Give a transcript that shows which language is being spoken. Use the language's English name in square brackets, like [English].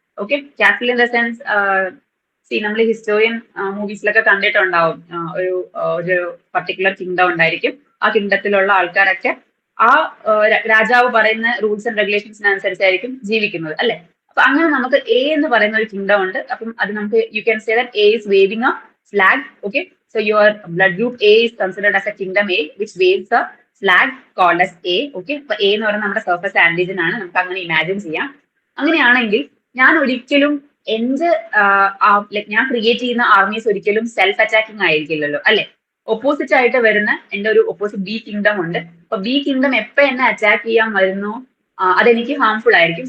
[Malayalam] Okay, castle in the sense നമ്മൾ historian മൂവീസിലൊക്കെ കണ്ടിട്ടുണ്ടാവും. ഒരു പർട്ടിക്കുലർ കിങ്ഡം ഉണ്ടായിരിക്കും. ആ കിങ്ഡത്തിലുള്ള ആൾക്കാരൊക്കെ ആ രാജാവ് പറയുന്ന റൂൾസ് ആൻഡ് റെഗുലേഷൻസിനനുസരിച്ചായിരിക്കും ജീവിക്കുന്നത്, അല്ലെ? അപ്പൊ അങ്ങനെ നമുക്ക് A എന്ന് പറയുന്ന ഒരു കിങ്ഡം ഉണ്ട്. അപ്പം അത് നമുക്ക് [English] You can say that A is waving a flag. Okay, so your blood group A is considered as a kingdom A which waves a flag called as A. [Malayalam] Okay, അപ്പൊ A എന്ന് പറയുന്നത് നമ്മുടെ surface antigen ആണ്. നമുക്ക് അങ്ങനെ imagine ചെയ്യാം. അങ്ങനെയാണെങ്കിൽ ഞാൻ ഒരിക്കലും എന്റെ ഞാൻ ക്രിയേറ്റ് ചെയ്യുന്ന ആർമീസ് ഒരിക്കലും സെൽഫ് അറ്റാക്കിംഗ് ആയിരിക്കില്ലല്ലോ, അല്ലെ? ഓപ്പോസിറ്റ് ആയിട്ട് വരുന്ന എന്റെ ഒരു ഓപ്പോസിറ്റ് B കിങ്ഡം ഉണ്ട്. അപ്പൊ B കിങ്ഡം എപ്പോ എന്നെ അറ്റാക്ക് ചെയ്യാൻ വരുന്നു അതെനിക്ക് ഹാർംഫുൾ ആയിരിക്കും.